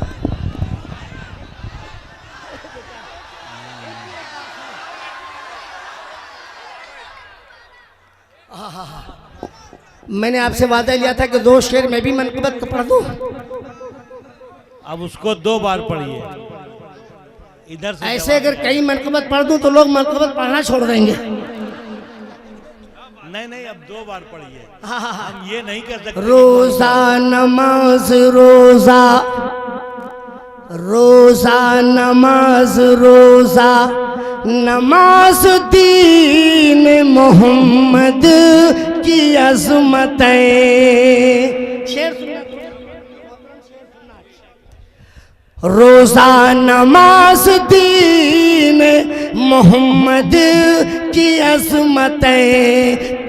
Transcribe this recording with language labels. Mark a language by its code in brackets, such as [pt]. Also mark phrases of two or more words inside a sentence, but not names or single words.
[hi] मैंने आपसे वादा लिया था कि 2 शेर में भी मनक़बत को पढ़ दूं। अब उसको 2 बार पढ़िए इधर से। ऐसे अगर कई मनक़बत पढ़ दूं तो लोग मनक़बत पढ़ना छोड़ देंगे। नहीं नहीं, अब 2 बार पढ़िए। हम ये नहीं कर सकते। रोजा नमाज रोजा, रोजा नमाज रोजा, नमाज दीन मोहम्मद की अज़मतें। शेर सुनना। रोजा नमाज दीन मोहम्मद की अज़मतें।